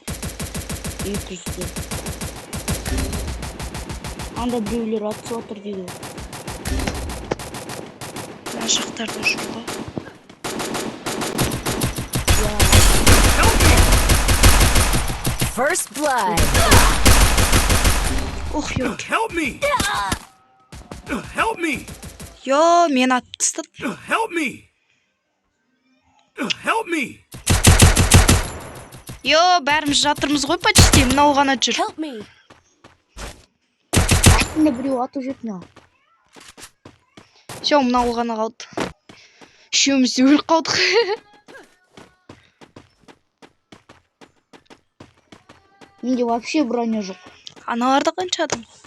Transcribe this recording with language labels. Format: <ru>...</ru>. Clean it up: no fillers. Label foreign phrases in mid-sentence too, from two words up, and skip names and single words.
<kk>200. Анда біреулер атысып отыр дейді. Мына жақтарда жүр ғой.</kk> <en>First blood.</en> <ru>Ох, ёлки.</ru> <en>Help me. Help me.</en> <kk>Йо, мен атып тастады.</kk> <en>Help me. Help me.</en> <kk>Йо, бәріміз жатырмыз ғой почти. Мынау ғана жүр.</kk> <en>Help me.</en> <kk>Астында біреу атып жетіне. Все, мынау ғана қалды. Үшеуміз өліп қалдық. Менде вообще броня жоқ. Аналарда қанша адам қалды?</kk>